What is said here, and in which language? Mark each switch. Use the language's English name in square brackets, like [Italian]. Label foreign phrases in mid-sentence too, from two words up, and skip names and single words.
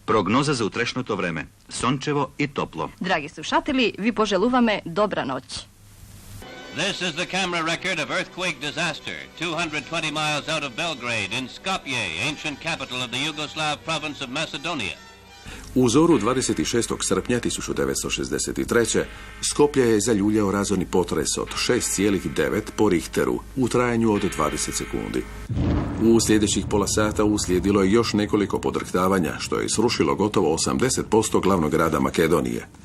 [Macedonian] Прогноза за утрешното време. Сончево и топло. Драги слушатели, ви пожелуваме добра ноć. [English] This is the camera record of earthquake disaster 220 miles out of Belgrade in Skopje, ancient capital of the Yugoslav province of Macedonia. [Croatian] U zoru 26. srpnja 1963. Skoplje je zaljuljao razorni potres od 6,9 po Richteru u trajanju od 20 sekundi. U sljedećih pola sata uslijedilo je još nekoliko podrhtavanja, što je srušilo gotovo 80% glavnog grada Makedonije.